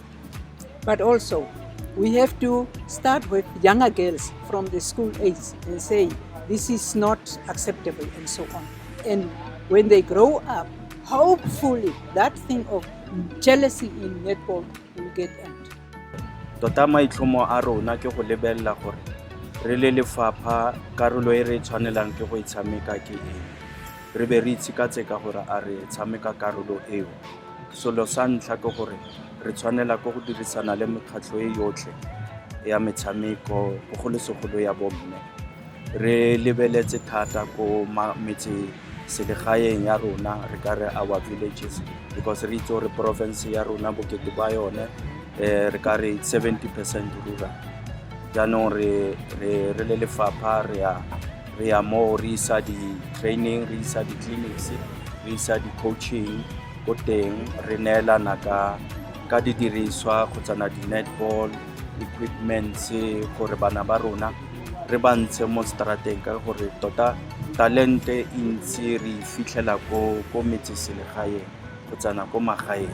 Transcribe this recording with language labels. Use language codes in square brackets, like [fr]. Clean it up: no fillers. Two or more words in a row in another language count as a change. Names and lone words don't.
[en] But also, we have to start with younger girls from the school age and say, this is not acceptable and so on. And when they grow up, hopefully that thing of jealousy in netball will get end. [tn] Tota maitlhomo a rona ke go lebella gore re le lefapha karolo e re tshwanelang ke go e tshameka ke eng, re be re itshekatse ka gore a re tshameka karolo eo. Selo sa ntlha ke gore re tshwanela ke go dirisana le mekgatlho e yotlhe ya metshameko bogolosegolo ya bomme, re lebeletse thata ko metseselegaeng ya rona, re ka re [en] our villages, because [tn] re itse gore province ya rona bokete ba yone re ka re 70% rural. Jaanong re le lefapha re ya mo re isa di-training, re isa di-clinics, re isa di-coaching ko teng, re neelana ka didiriswa go tsana [en] di-netball equipments [tn] gore bana ba rona re ba ntshe mo strateng, ka gore tota talente e ntse re fitlhela ko metseselegaeng go tsana ko magaeng.